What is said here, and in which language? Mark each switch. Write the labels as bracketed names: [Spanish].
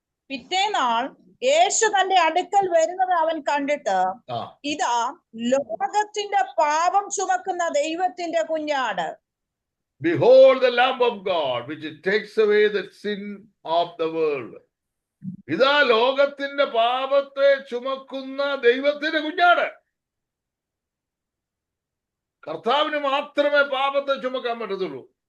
[Malayalam] പിറ്റേനാൾ യേശു തന്റെ അടുക്കൽ വരുന്നത് അവൻ കണ്ടിട്ട്, ഇതാ ലോകത്തിന്റെ പാപം ചുമക്കുന്ന ദൈവത്തിന്റെ കുഞ്ഞാട്. [English] Behold the Lamb of God which takes away the sin of the world. [Malayalam] ഇതാ ലോകത്തിന്റെ പാപത്തെ ചുമക്കുന്ന ദൈവത്തിന്റെ കുഞ്ഞാട്. കർത്താവിന് മാത്രമേ പാപത്തെ ചുമക്കാൻ പറ്റത്തുള്ളൂ.